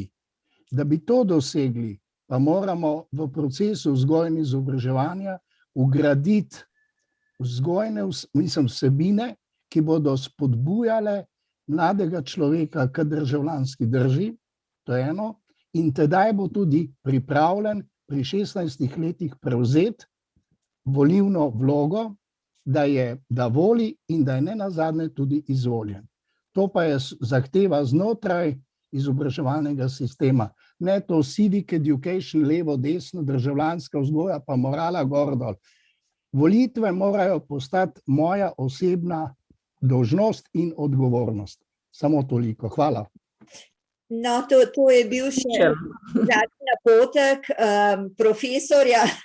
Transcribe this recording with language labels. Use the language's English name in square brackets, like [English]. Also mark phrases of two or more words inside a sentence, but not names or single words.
[Slovenian] Da bi to dosegli, pa moramo v procesu vzgoje in izobraževanja vgraditi vzgojne vsebine, ki bodo spodbujale mladega človeka k državljanski drži, to je eno, in tedaj bo tudi pripravljen pri 16 letih prevzeti volilno vlogo, da voli in da je nenazadnje tudi izvoljen. To pa je zahteva znotraj izobraževalnega sistema. Ne to [English] civic education, [Slovenian] levo, desno, državljanska vzgoja, pa morala gor dol. Volitve morajo postati moja osebna dolžnost in odgovornost. Samo toliko. Hvala. No, to je bil še zadnji napotek profesorja.